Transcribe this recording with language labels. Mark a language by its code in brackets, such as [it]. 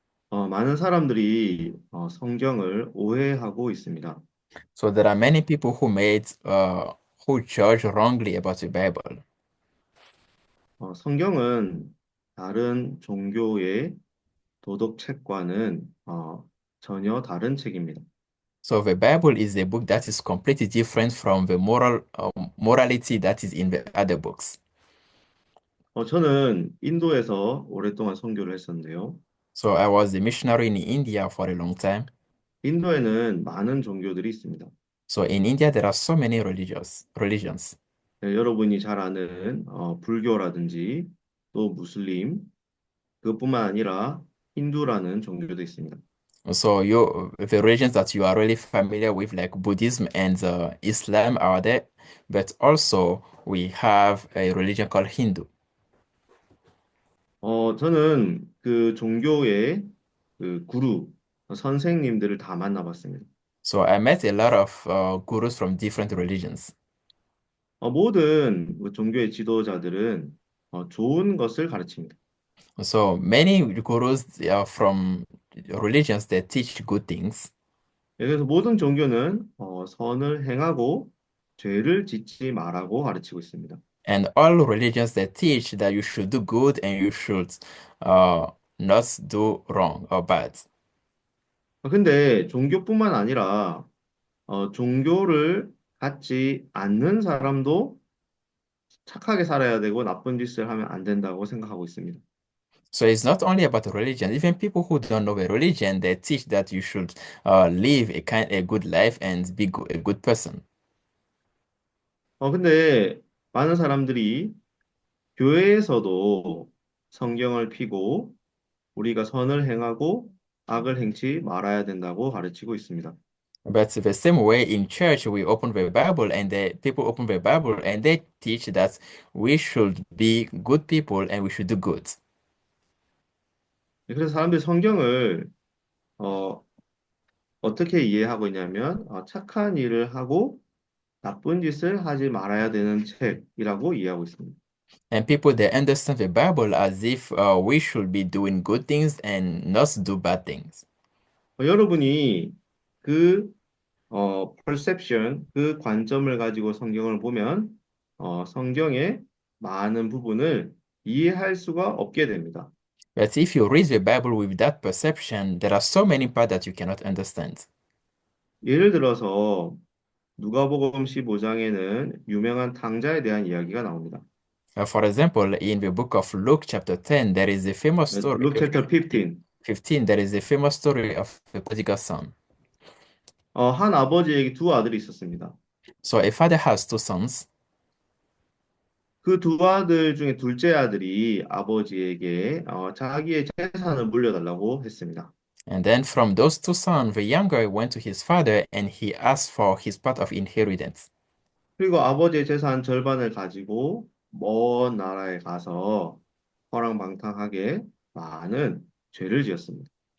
[ko] 많은 사람들이 성경을 오해하고 있습니다. [en] So there are many people who judge wrongly about the Bible. [ko] 성경은 다른 종교의 도덕책과는 전혀 다른 책입니다. [en] So the Bible is a book that is completely different from the morality that is in the other books. [ko] 저는 인도에서 오랫동안 선교를 했었는데요. [en] So I was a missionary in India for a long time. [ko] 인도에는 많은 종교들이 있습니다. [en] So in India there are so many religions. [ko] 네, 여러분이 잘 아는 불교라든지 또 무슬림, 그것뿐만 아니라 힌두라는 종교도 있습니다. [en] So the religions that you are really familiar with, like Buddhism and Islam, are there, but also we have a religion called Hindu. [ko] 저는 그 종교의 그 구루, 선생님들을 다 만나봤습니다. [en] So I met a lot of gurus from different religions. [ko] 모든 그 종교의 지도자들은 좋은 것을 가르칩니다. [en] So many gurus are from religions that teach good things, [ko] 그래서 모든 종교는 선을 행하고 죄를 짓지 말라고 가르치고 있습니다. [en] and all religions that teach that you should do good and you should uh, not do wrong or bad. [ko] 근데 종교뿐만 아니라 종교를 갖지 않는 사람도 착하게 살아야 되고 나쁜 짓을 하면 안 된다고 생각하고 있습니다. [en] So it's not only about religion. Even people who don't know a religion, they teach that you should live a good life and be a good person. [ko] 근데 많은 사람들이 교회에서도 성경을 피고 우리가 선을 행하고 악을 행치 말아야 된다고 가르치고 있습니다. [en] But the same way in church, we open the Bible and people open the Bible and they teach that we should be good people and we should do good. [ko] 그래서 사람들이 성경을 어, 어떻게 이해하고 있냐면 착한 일을 하고 나쁜 짓을 하지 말아야 되는 책이라고 이해하고 있습니다. [en] And people, they understand the Bible as if we should be doing good things and not do bad things. [ko] 여러분이 그 perception, 그 관점을 가지고 성경을 보면 성경의 많은 부분을 이해할 수가 없게 됩니다. [en] But if you read the Bible with that perception, there are so many parts that you cannot understand. [ko] 예를 들어서 누가복음 15장에는 유명한 탕자에 대한 이야기가 나옵니다. [en] For example, in the book of Luke, chapter 10, there is a famous story. Luke chapter 15. 15, there is a famous story of the prodigal son. [ko] 한 아버지에게 두 아들이 있었습니다. [en] So a father has two sons, [ko] 그 두 아들 중에 둘째 아들이 아버지에게 자기의 재산을 물려달라고 했습니다. [en] and then from those two sons, the younger went to his father and he asked for his part of inheritance. [ko] 그리고 아버지의 재산 절반을 가지고 먼 나라에 가서 허랑방탕하게 많은 죄를 지었습니다.